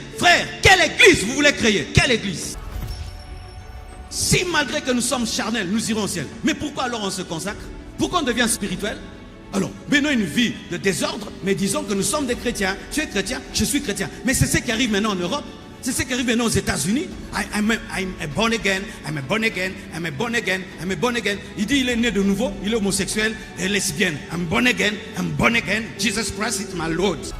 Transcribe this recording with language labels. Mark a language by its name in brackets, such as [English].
[French] Frère, quelle église vous voulez créer? Quelle église? Si malgré que nous sommes charnels, nous irons au ciel. Mais pourquoi alors on se consacre? Pourquoi on devient spirituel? Alors, menons une vie de désordre, mais disons que nous sommes des chrétiens. Tu es chrétien, je suis chrétien. Mais c'est ce qui arrive maintenant en Europe. C'est ce qui arrive maintenant aux États-Unis. [English] I'm a born again, I'm a born again, I'm a born again, I'm a born again. [French] Il dit il est né de nouveau, il est homosexuel et lesbienne. [English] I'm born again, Jesus Christ is my Lord.